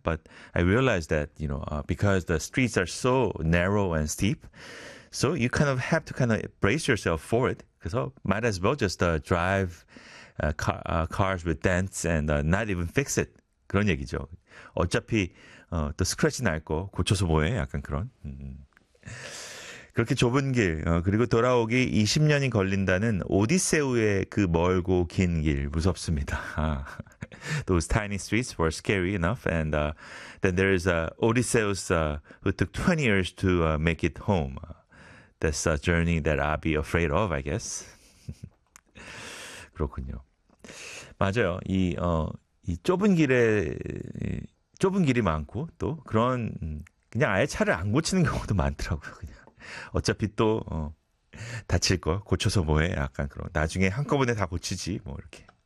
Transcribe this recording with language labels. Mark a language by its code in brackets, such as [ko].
[en] But I realized that, you know, because the streets are so narrow and steep, so you kind of have to kind of brace yourself for it. So might as well just drive cars with dents and not even fix it. [ko] 그런 얘기죠. 어차피 또 스크래치 날 거 고쳐서 뭐해? 약간 그런. 그렇게 좁은 길 그리고 돌아오기 20년이 걸린다는 오디세우의 그 멀고 긴 길 무섭습니다. [en] Those tiny streets were scary enough, and then there is Odysseus who took 20 years to make it home. That's a journey that I'd be afraid of, I guess. [ko] 그렇군요. 맞아요. 이 좁은 길에 좁은 길이 많고 또 그런 그냥 아예 차를 안 고치는 경우도 많더라고요. 그냥 어차피 또 다칠 거 고쳐서 뭐해? 약간 그런 나중에 한꺼번에 다 고치지 뭐 이렇게.